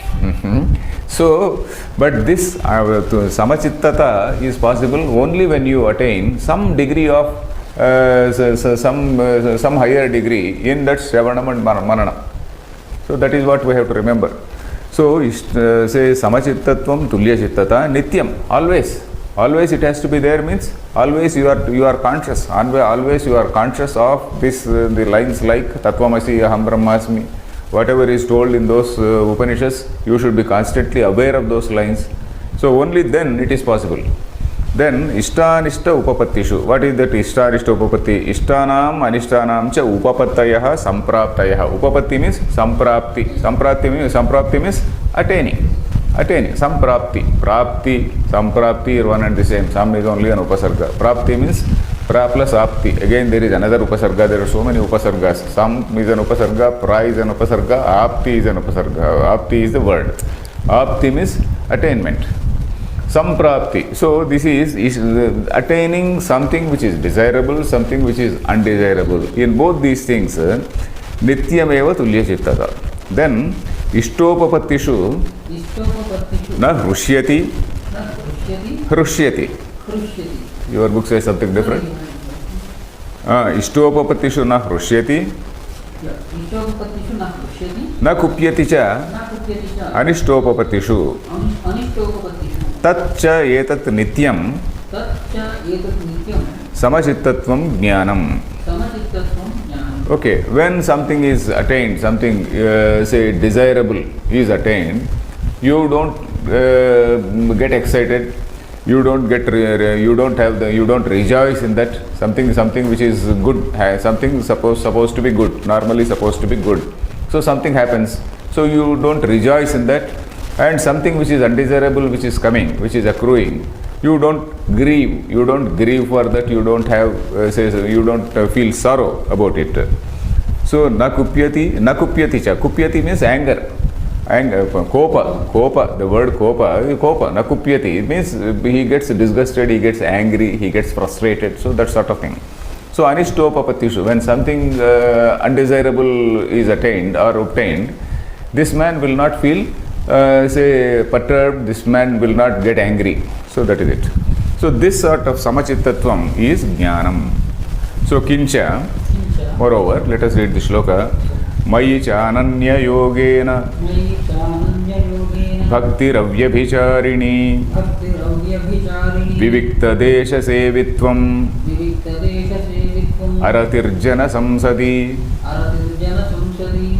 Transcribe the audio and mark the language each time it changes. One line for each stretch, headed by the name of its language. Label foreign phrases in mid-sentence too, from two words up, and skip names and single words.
English: So, but this samachittata is possible only when you attain some degree of, some higher degree in that Shravanam and Manana. So that is what we have to remember. So, say
Sanskrit: samachittatvam tulyachittata nityam,
English: always it has to be there, means always you are conscious, always you are conscious of this, the lines like
Sanskrit: Tattvamasi Aham Brahmasmi,
English: whatever is told in those Upanishads, you should be constantly aware of those lines. So only then it is possible. Then
Sanskrit: ishtanishta upapattishu.
English: What is that
Sanskrit: ishtanishta upapatti? Ishtanam anishtanam cha upapattayah sampraptayah.
English: Upapatti means samprapti. Samprapti means attaining. Samprapti. Samprapti are one and the same. Sam is only an upasarga. Prapti means pra plus apti. Again there is another upasarga. There are so many upasargas. Sam is an upasarga, pra is an upasarga, apti is an upasarga. Apti is the word. Apti means attainment. Samprapti. So this is attaining something which is desirable, something which is undesirable. In both these things,
Sanskrit: nityameva tulyachittata. Then ishtopapattishu na hrushyati.
English: Your book says something different.
Sanskrit: Ishtopapattishu na hrushyati. Na kupyati cha anishtopapattishu. Tatcha etat nityam samachittatvam jnanam.
English: Okay, when something is attained, something say desirable is attained, you don't get excited, you don't rejoice in that. Something which is good, something supposed to be good, normally supposed to be good. So something happens, so you don't rejoice in that. And something which is undesirable, which is coming, which is accruing, you don't grieve for that, you don't have, you don't feel sorrow about it. So,
Sanskrit: na kupyati cha.
English: Kupyati means anger, kopa, the word kopa,
Sanskrit: na kupyati.
English: It means he gets disgusted, he gets angry, he gets frustrated, so that sort of thing. So, anishtopapattishu, when something undesirable is attained or obtained, this man will not feel perturbed, this man will not get angry. So that is it. So this sort of samachittatvam is jnanam. So kincha, moreover, let us read the shloka.
Sanskrit: Mayi cha ananya yogena bhakti ravyabhicharini vivikta desha sevitvam Aratirjana samsadi. Aratirjana samsadi.